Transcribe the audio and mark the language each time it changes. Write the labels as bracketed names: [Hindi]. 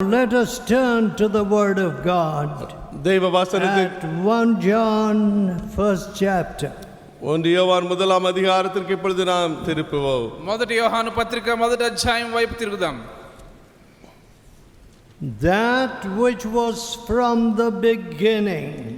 [English] let us turn to the Word of God [Tamil] தேவ வசனத்தை [English] at 1 John, first chapter. [Tamil] 1 யோவான் முதலாம் அதிகாரத்திற்கு இப்பொழுது நாம் திருப்புவோம். [Telugu] మొదటి యోహాను పత్రిక మొదటి అధ్యాయం వైపు తిరుగుదాం. [English] That which was from the beginning,